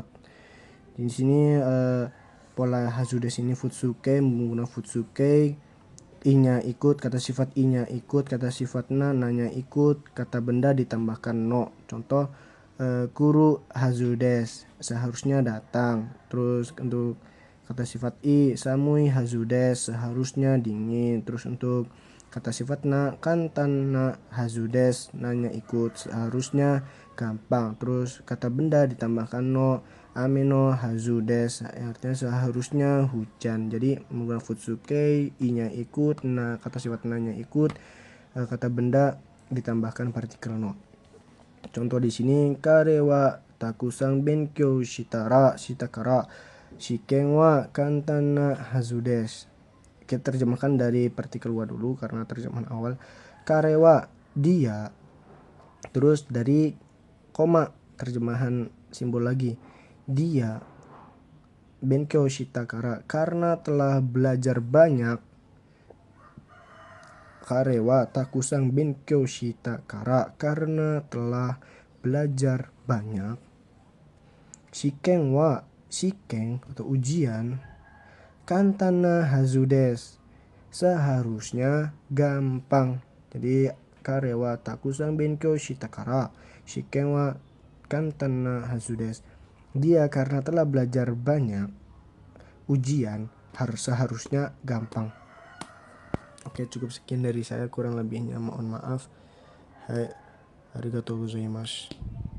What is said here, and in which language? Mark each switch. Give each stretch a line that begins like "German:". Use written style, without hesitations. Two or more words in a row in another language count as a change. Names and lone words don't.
Indonesian: Di sini pola hazudes ini futsuke menggunakan futsuke, i-nya ikut, kata sifat i-nya ikut, kata sifat na-nya ikut, kata benda ditambahkan no. Contoh
Japanese: 来るはずです
Indonesian: seharusnya datang. Terus untuk kata sifat i
Japanese: 寒いはずです
Indonesian: seharusnya dingin. Terus untuk kata sifat na
Japanese: 簡単なはずです
Indonesian: nanya ikut seharusnya gampang. Terus kata benda ditambahkan no
Japanese: 雨のはずです
Indonesian: artinya seharusnya hujan. Jadi menggunakan futsuke, i-nya ikut, nah kata sifat nanya ikut, kata benda ditambahkan partikel no. Contoh di sini
Japanese: 彼はたくさん勉強したから試験は簡単なはずです.
Indonesian: Kita terjemahkan dari partikel wa dulu karena terjemahan awal. Karewa dia, terus dari koma terjemahan simbol lagi. Dia
Japanese: 勉強したから
Indonesian: karena telah belajar banyak.
Japanese: 彼はたくさん勉強したから
Indonesian: karena telah belajar banyak. Shiken atau ujian
Japanese: 簡単なはずです
Indonesian: seharusnya gampang.
Japanese: Jadi 彼はたくさん勉強したから試験は簡単なはずです.
Indonesian: Dia karena telah belajar banyak, ujian seharusnya gampang. Oke, cukup sekian dari saya, kurang lebihnya mohon maaf.
Japanese: ありがとうございます.